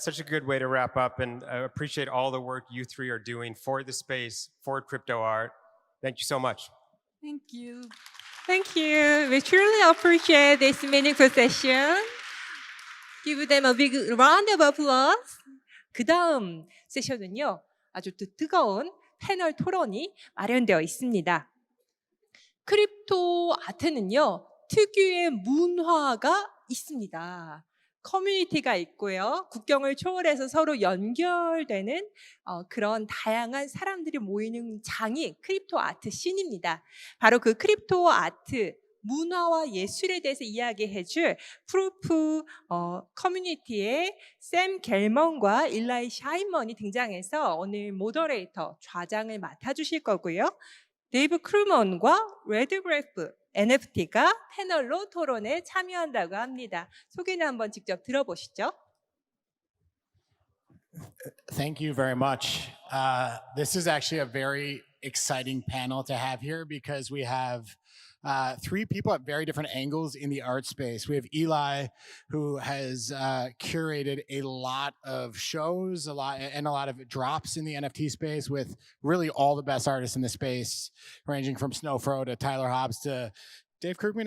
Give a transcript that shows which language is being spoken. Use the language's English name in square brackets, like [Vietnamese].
[English] Such a good way to wrap up, and I appreciate all the work you three are doing for the space, for crypto art. Thank you so much. Thank you. Thank you. We truly appreciate this meaningful session. Give them a big round of applause. [Korean] 그 다음 세션은요, 아주 뜨거운 패널 토론이 마련되어 있습니다. 크립토 아트는요, 특유의 문화가 있습니다. 커뮤니티가 있고요. 국경을 초월해서 서로 연결되는 그런 다양한 사람들이 모이는 장이 크립토 아트 씬입니다. 바로 그 크립토 아트 문화와 예술에 대해서 이야기해줄 프루프 커뮤니티의 샘 겔먼과 일라이 샤인먼이 등장해서 오늘 모더레이터 좌장을 맡아주실 거고요. 데이브 크루먼과 redbeardnft가 패널로 토론에 참여한다고 합니다. 소개는 한번 직접 들어보시죠. [English] Thank you very much. This is actually a very exciting panel to have here, because we have three people at very different angles in the art space. We have Eli, who has curated a lot of shows, a lot of drops in the NFT space with really all the best artists in the space, ranging from Snowfro to Tyler Hobbs to Dave Krugman.